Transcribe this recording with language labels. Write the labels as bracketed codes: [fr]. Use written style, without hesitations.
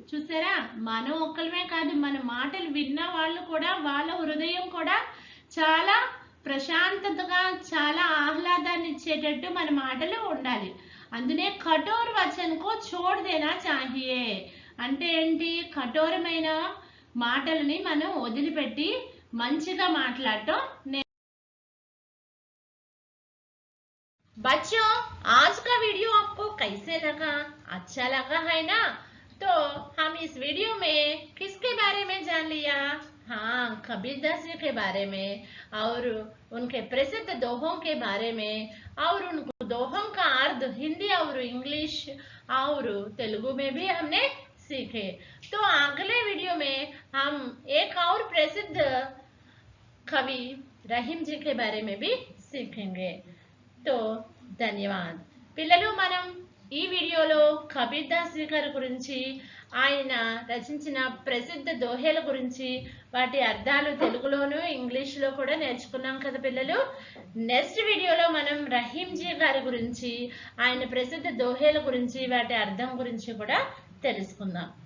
[te] చూసారా, మనం ఒక్కలమే కాదు, మన మాటలు విన్న వాళ్ళు కూడా వాళ్ళ హృదయం కూడా చాలా ప్రశాంతతగా చాలా ఆహ్లాదాన్ని ఇచ్చేటట్టు మన మాటలు ఉండాలి. అందునే [hi] కఠోర్ వచన్ కో చోడ్ దేనా చాహియే [te] అంటే ఏంటి, కఠోరమైన మాటలని మనం వదిలిపెట్టి మంచిగా మాట్లాడటం. [hi] बच्चों आज का वीडियो आपको कैसे लगा, अच्छा लगा है ना? तो हम इस वीडियो में किसके बारे में जान लिया? हाँ, कबीरदास जी के बारे में और उनके प्रसिद्ध दोहों के बारे में, और उन दोहों का अर्थ हिंदी और इंग्लिश और तेलुगु में भी हमने सीखे. तो अगले वीडियो में हम एक और प्रसिद्ध कवि रहीम जी के बारे में भी सीखेंगे. तो ధన్యవాద్. [te] పిల్లలు మనం ఈ వీడియోలో కబీర్దాస్ జీ గారి గురించి, ఆయన రచించిన ప్రసిద్ధ దోహేల గురించి, వాటి అర్థాలు తెలుగులోను ఇంగ్లీష్లో కూడా నేర్చుకున్నాం కదా పిల్లలు. నెక్స్ట్ వీడియోలో మనం రహీం జీ గారి గురించి, ఆయన ప్రసిద్ధ దోహేల గురించి, వాటి అర్థం గురించి కూడా తెలుసుకుందాం.